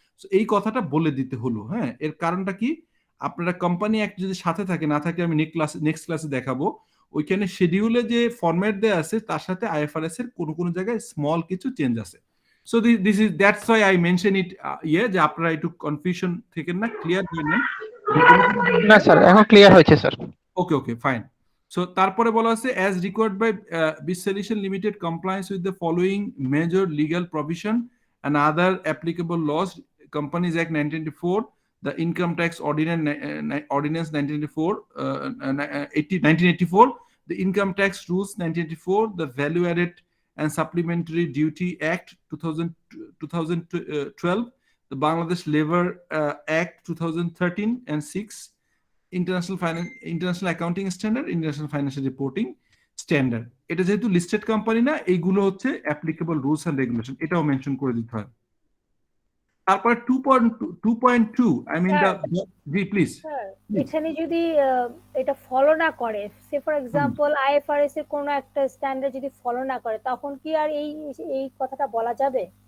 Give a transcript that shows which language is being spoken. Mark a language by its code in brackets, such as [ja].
[bn] So এই কথাটা বলে দিতে হলো। হ্যাঁ, এর কারণটা কি, আপনারা কোম্পানি অ্যাক্ট যদি সাথে থাকে না থাকে, আমি নেক্সট ক্লাসে দেখাবো, ওইখানে শিডিউলে যে ফরম্যাট দেয়া আছে তার সাথে আইএফআরএস এর কোনো জায়গায় স্মল কিছু চেঞ্জ আছে। So [en] this is that's why I mention it, [bn] যে আপনারা একটু কনফিউশন থেকে না, ক্লিয়ার হয়ে নেন। না স্যার, এখন ক্লিয়ার হয়েছে স্যার। [en] Okay fine. [bn] সো তারপরে বলা আছে, [en] as required by BIS Solution Limited compliance with the following major legal provision and other applicable laws, Companies Act 1994, the Income Tax Ordinance 1984, the Income Tax Rules 1984, the Value Added and Supplementary Duty Act 2012, the Bangladesh Labor Act 2013 and 6, International Accounting Standard, International Financial Reporting Standard. [bn] এটা যেহেতু listed company না, এইগুলো হচ্ছে applicable rules and regulation, এটাও mention করে দিতে হয়। তারপর 2.2, I mean the, G please. এখানে যদি এটা ফলো না করে, সে ফর এক্সাম্পল আইএফআরএস এর কোন একটা স্ট্যান্ডার্ড যদি ফলো না করে, তখন কি আর এই কথাটা বলা যাবে?